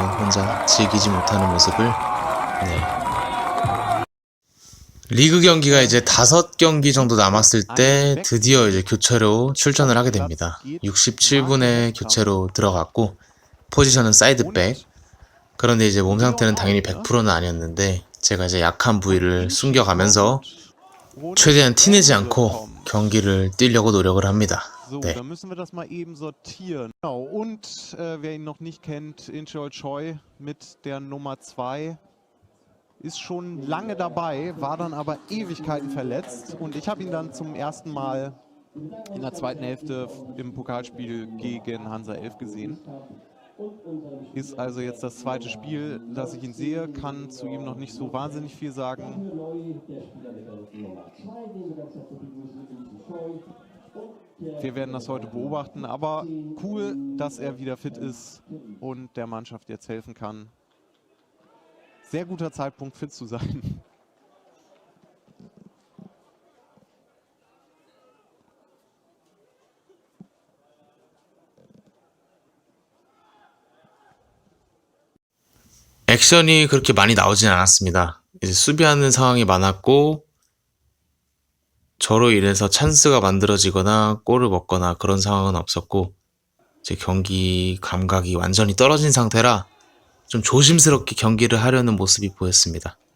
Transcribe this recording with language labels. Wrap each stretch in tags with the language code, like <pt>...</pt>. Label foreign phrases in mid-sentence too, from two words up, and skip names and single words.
<ko>혼자 즐기지 못하는 모습을. 리그 경기가 이제 5경기 정도 남았을 때 드디어 이제 교체로 출전을 하게 됩니다. 67분에 교체로 들어갔고 포지션은 사이드백. 그런데 이제 몸 상태는 당연히 100%는 아니었는데 제가 이제 약한 부위를 숨겨가면서 최대한 티내지 않고 경기를 뛰려고 노력을 합니다.</ko> <de>So, dann müssen wir das mal eben sortieren. Genau, und wer ihn noch nicht kennt, Incheol Choi mit der Nummer 2 ist schon lange dabei, war dann aber Ewigkeiten verletzt und ich habe ihn dann zum ersten Mal in der zweiten Hälfte im Pokalspiel gegen Hansa 11 gesehen. Ist also jetzt das zweite Spiel, dass ich ihn sehe, kann zu ihm noch nicht so wahnsinnig viel sagen. Wir werden das heute beobachten, aber cool, dass er wieder fit ist und der Mannschaft jetzt helfen kann. Sehr guter Zeitpunkt, fit zu sein.</de> <ko>액션이 그렇게 많이 나오진 않았습니다. 이제 수비하는 상황이 많았고 저로 인해서 찬스가 만들어지거나 골을 먹거나 그런 상황은 없었고 제 경기 감각이 완전히 떨어진 상태라 좀 조심스럽게 경기를 하려는 모습이 보였습니다.</ko>